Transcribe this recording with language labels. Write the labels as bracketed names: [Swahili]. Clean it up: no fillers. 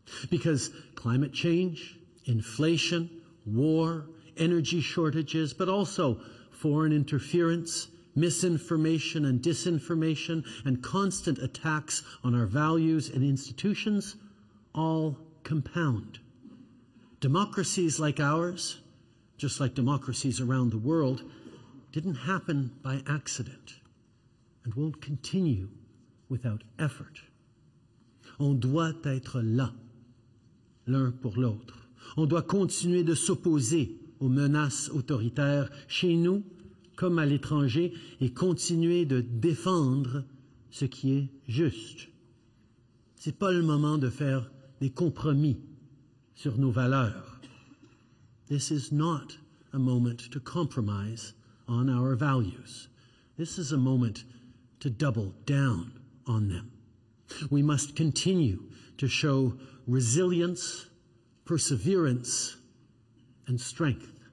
[English] Because climate change, inflation, war, energy shortages, but also foreign interference, misinformation and disinformation, and constant attacks on our values and institutions all compound. Democracies like ours, just like democracies around the world, didn't happen by accident and won't continue without effort. [French] On doit être là, l'un pour l'autre. On doit continuer de s'opposer aux menaces autoritaires chez nous comme à l'étranger et continuer de défendre ce qui est juste. Ce n'est pas le moment de faire des compromis sur nos valeurs. [English] This is not a moment to compromise on our values. This is a moment to double down on them. We must continue to show resilience, perseverance, and strength.